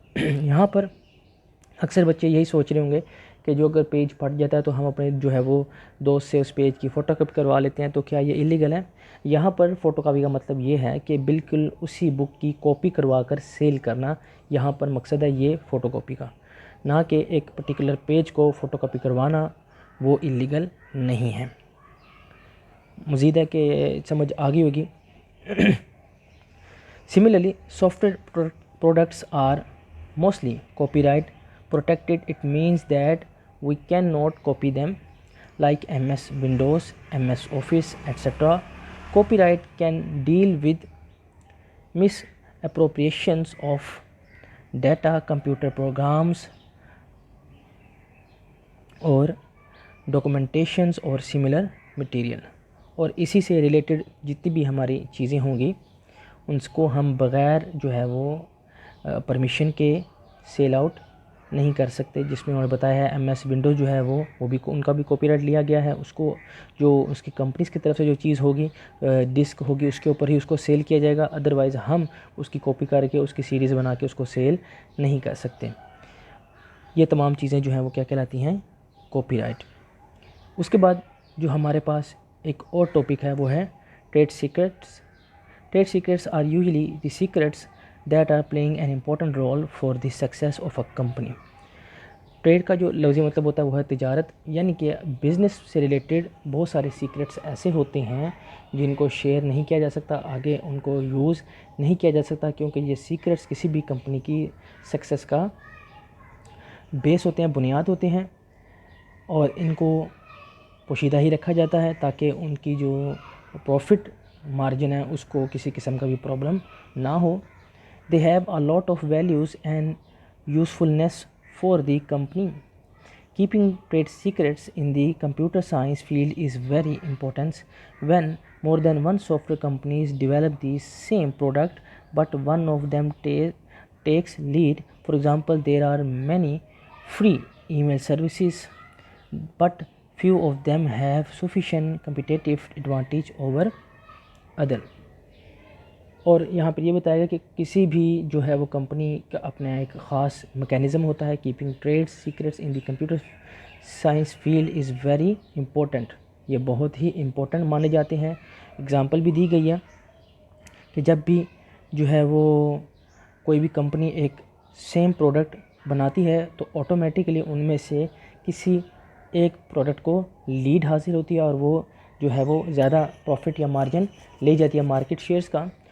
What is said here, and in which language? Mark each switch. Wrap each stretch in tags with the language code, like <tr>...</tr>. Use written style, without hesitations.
<ur>یہاں پر اکثر بچے یہی سوچ رہے ہوں گے کہ جو اگر پیج پھٹ جاتا ہے تو ہم اپنے جو ہے وہ دوست سے اس پیج کی فوٹو کاپی کروا لیتے ہیں، تو کیا یہ اللیگل ہے؟ یہاں پر فوٹو کاپی کا مطلب یہ ہے کہ بالکل اسی بک کی کاپی کروا کر سیل کرنا، یہاں پر مقصد ہے یہ فوٹو کاپی کا، نہ کہ ایک پرٹیکولر پیج کو فوٹو کاپی کروانا وہ اللیگل نہیں ہے. مزید ہے کہ سمجھ آگئی ہوگی.</ur> <en>Similarly, software products are mostly copyright protected. It means that we cannot copy them, like MS Windows, MS Office, etc. Copyright can deal with misappropriations of data, computer programs,</en> <ur>اور ڈاکومنٹیشنز اور سملر مٹیریل. اور اسی سے related جتنی بھی ہماری چیزیں ہوں گی ان کو ہم بغیر جو ہے وہ پرمیشن کے سیل آؤٹ نہیں کر سکتے. جس میں انہوں نے بتایا ہے ایم ایس ونڈوز جو ہے وہ بھی ان کا بھی کاپی رائٹ لیا گیا ہے. اس کو جو اس کی کمپنیز کی طرف سے جو چیز ہوگی، ڈسک ہوگی، اس کے اوپر ہی اس کو سیل کیا جائے گا، ادروائز ہم اس کی کاپی کر کے اس کی سیریز بنا کے اس کو سیل نہیں کر سکتے. یہ تمام چیزیں جو ہیں وہ کیا کہلاتی ہیں؟ Copy right. اس کے بعد جو ہمارے پاس ایک اور ٹاپک ہے وہ ہے trade secrets.</ur> <en>Trade secrets are usually the secrets that are playing an important role for the success of a company.</en> <ur>Trade کا جو لفظی مطلب ہوتا ہے وہ ہے تجارت، یعنی کہ بزنس سے ریلیٹڈ بہت سارے سیکرٹس ایسے ہوتے ہیں جن کو شیئر نہیں کیا جا سکتا، آگے ان کو یوز نہیں کیا جا سکتا، کیونکہ یہ سیکرٹس کسی بھی کمپنی کی سکسیس کا بیس ہوتے ہیں، بنیاد ہوتے ہیں، اور ان کو پوشیدہ ہی رکھا جاتا ہے تاکہ ان کی جو پروفٹ مارجن ہے اس کو کسی قسم کا بھی پرابلم نہ ہو.</ur> <en>They have a lot of values and usefulness for the company. Keeping trade secrets in the computer science field is very important. When more than one software companies develop the same product but one of them takes lead, for example, there are many free email services but few of them have sufficient competitive advantage over other.</en> <ur>اور یہاں پر یہ بتایا گیا کہ کسی بھی جو ہے وہ کمپنی کا اپنا ایک خاص میکینزم ہوتا ہے.</ur> <en>Keeping trade secrets in the computer science field is very important.</en> <ur>یہ بہت ہی امپورٹنٹ مانے جاتے ہیں. اگزامپل بھی دی گئی ہے کہ جب بھی جو ہے وہ کوئی بھی کمپنی ایک سیم پروڈکٹ بناتی ہے تو آٹومیٹکلی ان میں سے کسی ایک پروڈکٹ کو لیڈ حاصل ہوتی ہے اور وہ جو ہے وہ زیادہ پروفٹ یا مارجن لے جاتی ہے مارکیٹ شیئرز کا.</ur>